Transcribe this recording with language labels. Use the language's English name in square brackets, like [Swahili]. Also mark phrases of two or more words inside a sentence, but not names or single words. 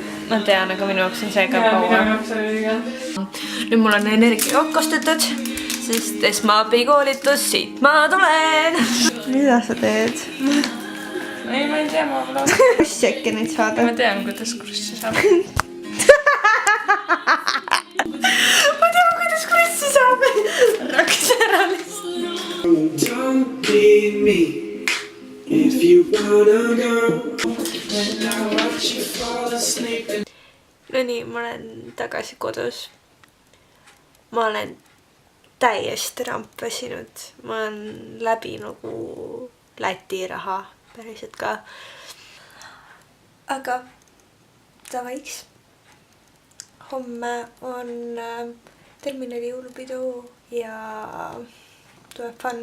[Estonian] Ma tean, aga minu jaoks on see ka kaua. Nüüd mul on energia kastetud, sest esmaabikoolitus, siit ma tulen. Mida sa teed? Ei, ma ei tea, ma pole Krussi äkki nüüd saada? Ma tean, kuidas krussi saab. Ma tean, kuidas krussi saab. Raks ära lihtsalt. [English] Don't leave me if you wanna go. Now watch you fall asleep. [Estonian] No nii, ma olen tagasi kodus. Ma olen täiesti rampväsinud. Ma olen läbi nagu Läti raha päriselt ka. Aga davaiks. Homme on terminali jõulupidu ja tuleb fun.